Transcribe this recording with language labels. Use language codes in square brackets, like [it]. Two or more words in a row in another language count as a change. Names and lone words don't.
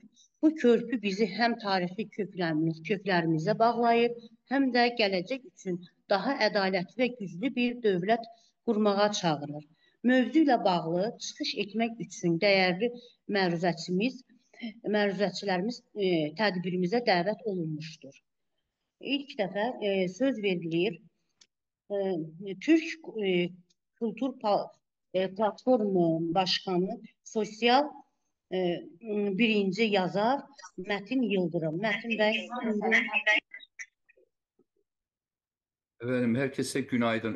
[az] Bu körpü bizi həm tarixi köklərimizə bağlayır, həm də gələcək üçün daha ədalətli və güclü bir dövlət qurmağa çağırır. Mövzu ilə bağlı çıxış etmək üçün dəyərli məruzəçilərimiz tədbirimizə dəvət olunmuşdur. İlk dəfə söz verilir Türk Kültür Platformu Başkanı Sosial birinci yazar Metin Yıldırım. Metin Bey. [tr] Efendim herkese günaydın.